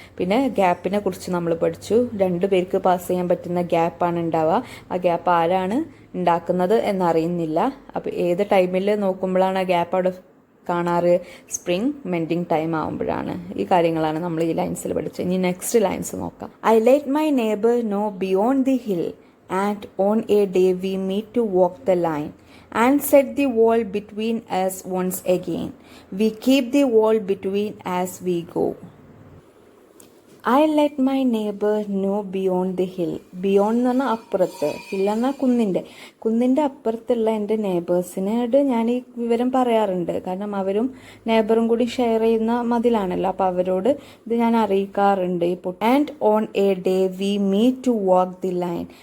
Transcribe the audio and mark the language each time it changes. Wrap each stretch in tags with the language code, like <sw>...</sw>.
<ml>പിന്നെ ഗ്യാപ്പിനെ കുറിച്ച് നമ്മൾ പഠിച്ചു. രണ്ടു പേർക്ക് പാസ് ചെയ്യാൻ പറ്റുന്ന ഗ്യാപ്പാണ് ഉണ്ടാവുക. ആ ഗ്യാപ്പ് ആരാണ് ഉണ്ടാക്കുന്നത് എന്നറിയുന്നില്ല. അപ്പോൾ ഏത് ടൈമിൽ നോക്കുമ്പോഴാണ് ആ ഗ്യാപ്പ് അവിടെ കാണാറ്, സ്പ്രിംഗ് മെൻഡിങ് ടൈം ആവുമ്പോഴാണ്. ഈ കാര്യങ്ങളാണ് നമ്മൾ ഈ ലൈൻസിൽ പഠിച്ചത്. ഇനി നെക്സ്റ്റ് ലൈൻസ് നോക്കാം.</ml> <en>I let my neighbour know beyond the hill and on a day we meet to walk the line and set the wall between us once again. We keep the wall between as we go. I let my neighbor know beyond the hill.</en> <ml>Beyond എന്ന് പറഞ്ഞാൽ അപ്പുറത്ത്, hill എന്നാൽ കുന്നിൻ്റെ അപ്പുറത്തുള്ള എൻ്റെ നെയ്ബേഴ്സിനോട് ഞാൻ ഈ വിവരം പറയാറുണ്ട്. കാരണം അവരും നെയ്ബറും കൂടി ഷെയർ ചെയ്യുന്ന മതിലാണല്ലോ, അപ്പോൾ അവരോട് ഇത് ഞാൻ അറിയിക്കാറുണ്ട്. ഇപ്പോൾ</ml> <en>And on a day we meet to walk the line.</en>